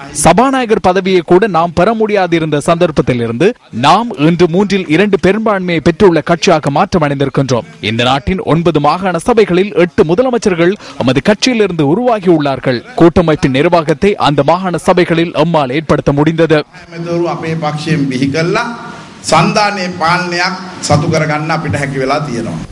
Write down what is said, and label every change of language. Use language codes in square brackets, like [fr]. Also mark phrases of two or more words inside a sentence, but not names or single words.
[ta] சபாநாயகர் பதவியை கூட நாம் பெற முடியாதிருந்த சந்தர்ப்பத்தில் இருந்து நாம் இன்று 3/2 பெரும்பான்மையை பெற்றுள்ள கட்சியாக மாற்றம் அடைந்திருக்கின்றோம். இந்த நாட்டின் 9 மாகாண சபைகளில் 8 முதலமைச்சர்கள் நமது கட்சியிலிருந்து உருவாகியுள்ளார்கள். கூட்டமைப்பின் நிர்வாகத்தை அந்த மாகாண சபைகளில் எம்மால் ஏற்படுத்த முடிந்தது. [si] සන්ධානයේ පාලනයක් සතු කරගන්න අපිට හැකි වෙලා තියෙනවා.